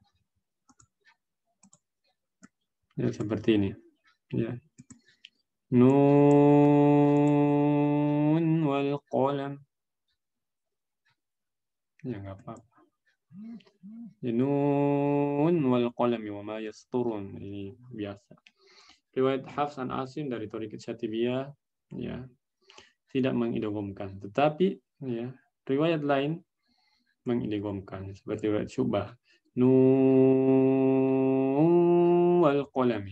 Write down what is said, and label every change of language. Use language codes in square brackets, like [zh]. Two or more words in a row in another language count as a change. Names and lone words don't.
[id] Ya, seperti ini. Ya. [ar] ن والقلم. [id] Ya nggak apa-apa. Ya, [ar] ن والقلم وما يسطرون. [id] Ini biasa. Riwayat Hafs an Asim dari Thariqat Syatibiyah ya tidak mengidghamkan, tetapi ya riwayat lain mengidghamkan seperti riwayat Syu'bah [ar] ن والقلم.